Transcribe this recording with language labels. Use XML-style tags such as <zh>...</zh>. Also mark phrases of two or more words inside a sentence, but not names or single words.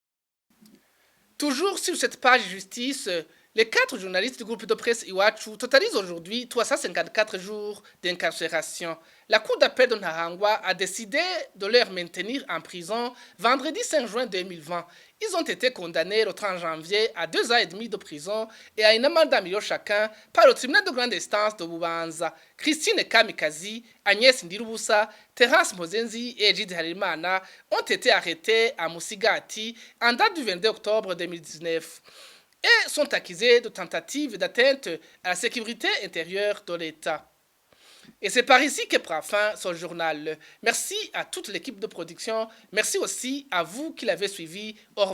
<fr>Toujours sur cette page justice, les 4 journalistes du groupe de presse Iwachu totalisent aujourd'hui 354 jours d'incarcération. La Cour d'appel de Nahangwa a décidé de les maintenir en prison vendredi 5 juin 2020. Ils ont été condamnés le 30 janvier à 2 ans et demi de prison et à une amende d'un million chacun par le tribunal de grande instance de Bubanza. Christine Kamikazi, Agnès Ndirubusa, Terence Mozenzi et Egide Harimana ont été arrêtés à Musigati en date du 22 octobre 2019 et sont accusés de tentative d'atteinte à la sécurité intérieure de l'État. Et c'est par ici que prend fin ce journal. Merci à toute l'équipe de production. Merci aussi à vous qui l'avez suivi.</fr>